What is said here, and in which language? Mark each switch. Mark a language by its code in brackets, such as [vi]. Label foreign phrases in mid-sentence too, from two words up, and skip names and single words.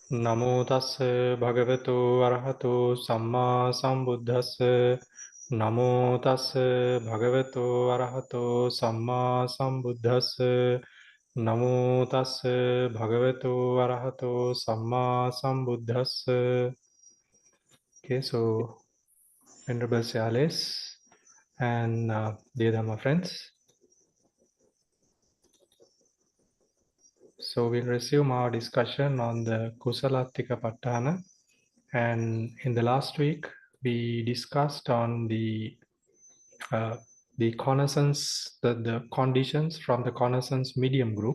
[pi] Namo tassa bhagavato arahato samma sambuddhassa. Namo tassa bhagavato arahato samma sambuddhassa. Namo tassa bhagavato arahato samma sambuddhassa. [en] Okay, so Venerable Siales and dear Dhamma friends, so we'll resume our discussion on the Kusalattika Paṭṭhāna. And in the last week, we discussed on the connaissance, the conditions from the connaissance medium group.